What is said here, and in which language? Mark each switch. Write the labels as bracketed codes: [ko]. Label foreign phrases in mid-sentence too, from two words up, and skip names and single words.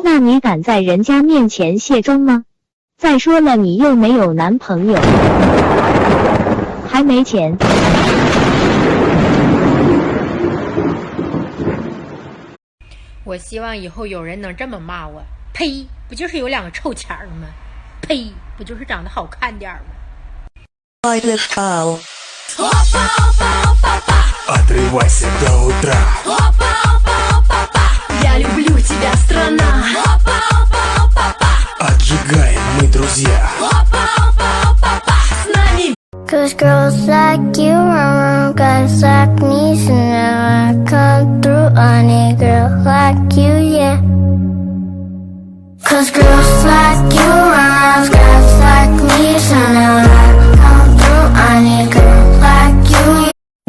[zh] 那你敢在人家面前卸妆吗？再说了，你又没有男朋友，还没钱。我希望以后有人能这么骂我。呸！不就是有两个臭钱吗？呸！不就是长得好看点吗 [ru] ？Отрывайся до утра. Я люблю тебя, страна. Отжигаем мы, друзья. С нами. [en] Cause girls like you run guys like me, so now I come through. I need a girl like you, yeah. Cause girls like you run guys like me, so now I come through. I need a girl like you, yeah.